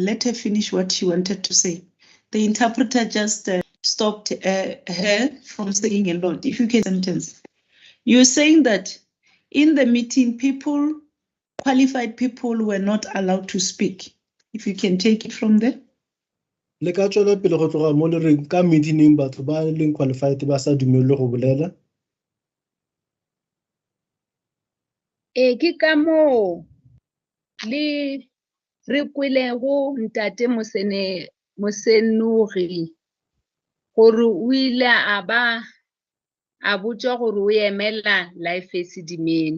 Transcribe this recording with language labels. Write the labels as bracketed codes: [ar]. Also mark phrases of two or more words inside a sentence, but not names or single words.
[en] Let her finish what she wanted to say. The interpreter just stopped her from saying a lot. If you can sentence. You're saying that in the meeting, qualified people were not allowed to speak. If you can take it from there. [nso] Le ka tswela pele go tloga mo le reng ka meeting batho ba leng qualified ba sa dumelwe go bolela. Ke ka moo le re kwelego ntate Mosenuri gore o ile a ba a botša gore o emela life Esidimeni.